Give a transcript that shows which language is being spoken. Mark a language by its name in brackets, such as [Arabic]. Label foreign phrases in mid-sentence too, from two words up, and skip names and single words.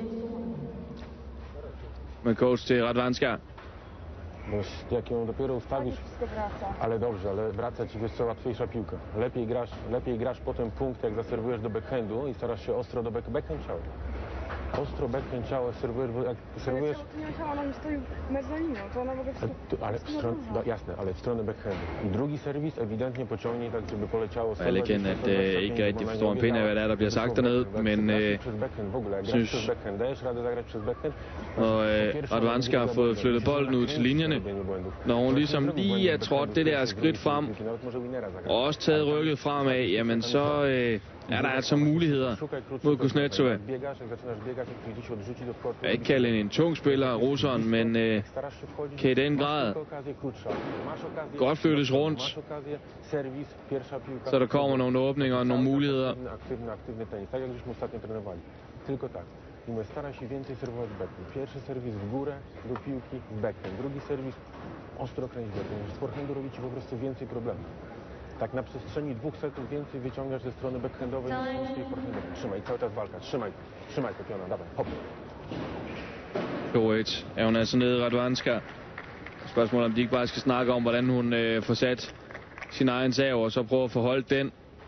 [Danish] Men coach til Radwanska. [Polish] Jak ją dopiero ustawisz, ale dobrze, ale wraca ci wiesz co, łatwiejsza piłka. Lepiej grasz potem punkt, jak zaserwujesz do backhandu i starasz się ostro do backhand ciała. Ostro backhand ciało serwujesz, bo jak serwujesz... Nie chciała, ona mi stoi mezzaninę, to ona w ogóle Ale w stronę, no, jasne, ale w stronę backhandu. I drugi serwis ewidentnie pociągnij tak, żeby poleciało... [Danish] Jeg anerkender, at ikke rigtig forstår en pind af, hvad der bliver sagt dernede, men synes... Og Radwanska har fået flyttet bolden ud til linjerne, når hun ligesom lige er trådt det der skridt frem, og også taget rykket fremad, jamen så er der altså muligheder mod Kuznetsova. Jeg ikke kalde hende en tung spiller, russeren, men kan i den grad godt flyttes rundt, så der kommer nogle åbninger og nogle muligheder. [Polish] I staraj się więcej serwować backhand. Pierwszy serwis w górę do piłki z backhand. Drugi serwis ostro kręć backhand. Z forehandu robi ci po prostu więcej problemów. Tak na przestrzeni 2 setów więcej wyciągasz ze strony backhandowej niż z tej forehandowej. Trzymaj, cały czas walka. Trzymaj to piona, dawaj, hop. [Danish] 2-1 er hun altså nede, Radwanska. Spørgsmålet om de ikke bare skal snakke om, hvordan hun får sat sin egen sav, og så prøve at få holdt den.